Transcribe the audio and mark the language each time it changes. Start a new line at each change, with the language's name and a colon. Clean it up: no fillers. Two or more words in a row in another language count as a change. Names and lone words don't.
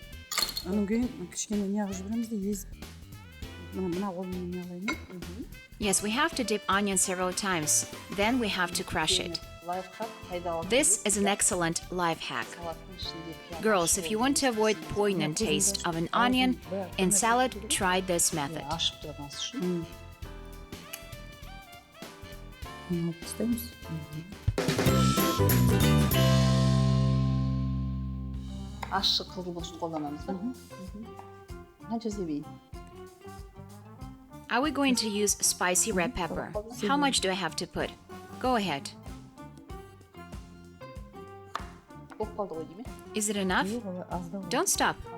English: Yes, we have to dip onion several times. Then we have to crush it. This is an excellent life hack. Girls, if you want to avoid poignant taste of an onion in salad, try this method.
Kazakh: Ащы қызылбұрышты қолданамыз ба? Қанша себейін?
English: Are we going to use spicy red pepper? How much do I have to put? Go ahead.
Kazakh: Болып қалды ғой дейме?
English: Is it enough? Don't stop.